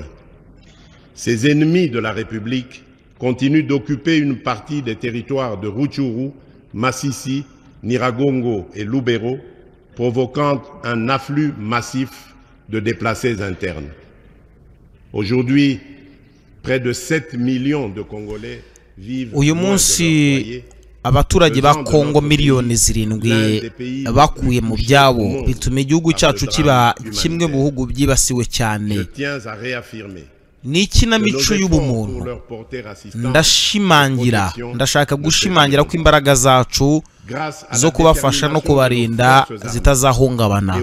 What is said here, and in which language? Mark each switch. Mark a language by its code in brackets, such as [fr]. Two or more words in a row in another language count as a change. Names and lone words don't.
[fr] Ces ennemis de la République continuent d'occuper une partie des territoires de Rutshuru, Masisi, Nyiragongo et Lubero, provoquant un afflux massif de déplacés internes. Aujourd'hui, près de 7 millions de Congolais vivent [rw] uyu munsi abaturage ba Kongo miliyoni 7 bakuye mu byabo bituma igihugu cyacu kiba kimwe mu bihugu byibasiwe cyane n'ikinamico y'ubumuntu. Ndashaka gushimangira ko imbaraga zacu zo kubafasha no kubarinda zitazahungabana.